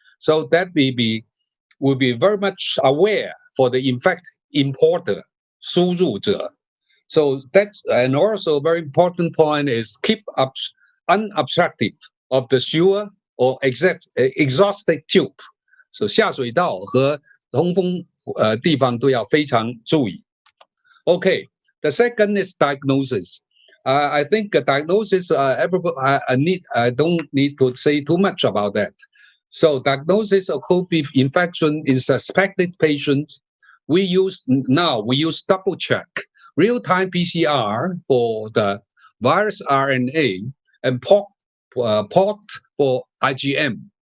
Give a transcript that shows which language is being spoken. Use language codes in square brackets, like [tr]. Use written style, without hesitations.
[en] So that will be very much aware for the importer, [zh] 输入者. [en] So that's, and also a very important point is keep up unobstructed of the sewer or exhausted tube. [zh] So 下水道和通风地方都要非常注意. [en] Okay, the second is diagnosis. I think diagnosis, I don't need to say too much about that. So diagnosis of COVID infection in suspected patients, we use double check, real-time PCR for the virus RNA and port for IgM.